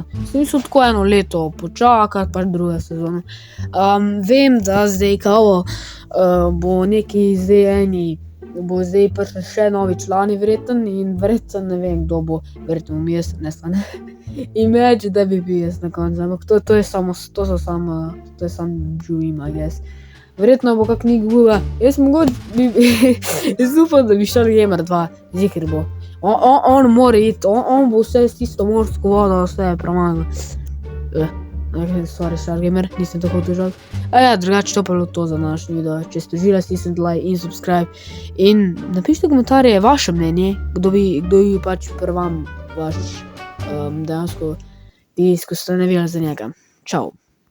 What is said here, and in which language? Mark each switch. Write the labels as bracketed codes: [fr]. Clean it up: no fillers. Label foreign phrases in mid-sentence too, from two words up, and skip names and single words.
[sl] Sem mislil tako 1 leto počakati, pač druga sezona. Vem, da zdaj bo neki zdaj bo zdaj prišli še novi člani verjetno in verjetno ne vem, kdo bo, verjetno bom jaz, ne stane. Imagine, da bi bil jaz na koncu, ampak to je samo dream, [en] I guess. [sl] Verjetno bo kak nek guga, jaz mogoče jaz upam, da bi šel Gamer 2, ziher bo. On mora iti, on bo vse s tisto morsko vodo, vse premagal. Sorry, Gamer, nisem tako težak. Ja, drugače to pa bilo to za današnji video. Če ste uživali, stisnite like in subscribe. In napišite komentarje vaše mnenje, kdo bi pač pri vam vaš dejansko ko ste navijali za njega. Čau.